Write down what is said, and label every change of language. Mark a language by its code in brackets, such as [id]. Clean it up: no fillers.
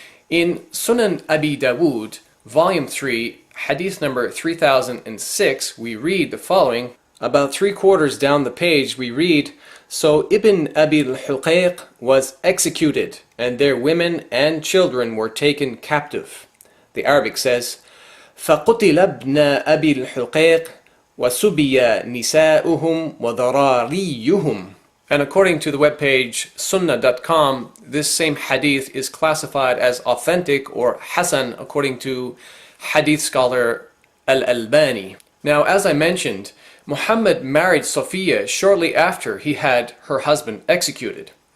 [en] In Sunan Abi Dawood, volume 3, hadith number 3006, we read the following. About 3/4 down the page we read, so Ibn Abi al-Huqayq was executed, and their women and children were taken captive. The Arabic says, [ar] فَقُتِلَ ابْنَ أَبِي الْحُقَيْقِ وَسُبِيَ نِسَاؤُهُمْ وَذَرَارِيُّهُمْ. [en] And according to the webpage sunnah.com, this same hadith is classified as authentic or Hasan according to hadith scholar al-Albani. Now, as I mentioned, Muhammad married Safiyye shortly after he had her husband executed.